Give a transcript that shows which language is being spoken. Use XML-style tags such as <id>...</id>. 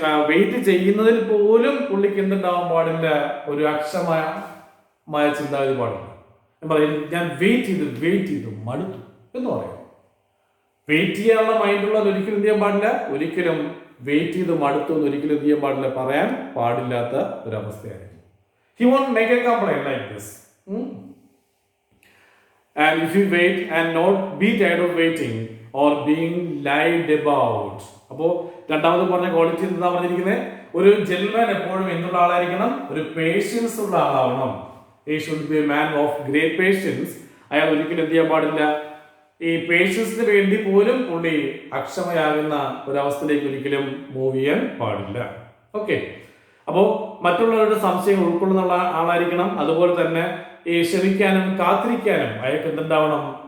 <ml>Wait ചെയ്യുന്നതിൽ പോലും പുള്ളിക്ക് എന്തുണ്ടാവാൻ പാടില്ല? ഒരു അക്ഷമമായ ചിന്താഗതി പാടില്ല. ഞാൻ പറയും, ഞാൻ വെയിറ്റ് ചെയ്തു മടുത്തു എന്ന് പറയാം. വെയിറ്റ് ചെയ്യാനുള്ള മൈൻഡുള്ളത് ഒരിക്കലും എന്ത് ചെയ്യാൻ പാടില്ല? ഒരിക്കലും വെയിറ്റ് ചെയ്ത് മടുത്തു എന്ന് ഒരിക്കലും എന്ത് ചെയ്യാൻ പാടില്ല? പറയാൻ പാടില്ലാത്ത ഒരവസ്ഥയായിരിക്കും.</ml> <en>He won't make a complaint like this. And if you wait and not be tired of waiting or being lied about.</en> <ml>അപ്പോൾ രണ്ടാമത് പറഞ്ഞ ക്വാളിറ്റി എന്താ പറഞ്ഞിരിക്കുന്നത്? ഒരു ജെന്റിൽമാൻ എപ്പോഴും എന്നുള്ള ആളായിരിക്കണം? ഒരു പേഷ്യൻസ് ഉള്ള ആളാവണം.</ml> <en>He should be a man of great patience.</en> <ml>അയാൾ ഒരിക്കലും എന്ത് ചെയ്യാൻ പാടില്ല? ഈ പേഷ്യൻസിന് വേണ്ടി പോലും പുള്ളി അക്ഷമയാകുന്ന ഒരവസ്ഥയിലേക്ക് ഒരിക്കലും മൂവ് ചെയ്യാൻ പാടില്ല. ഓക്കെ, അപ്പോൾ മറ്റുള്ളവരുടെ സംശയങ്ങൾ ഉൾക്കൊള്ളുന്ന ആളായിരിക്കണം. അതുപോലെ തന്നെ ഈ ക്ഷമിക്കാനും കാത്തിരിക്കാനും അയാൾക്ക് എന്തുണ്ടാവണം?</ml>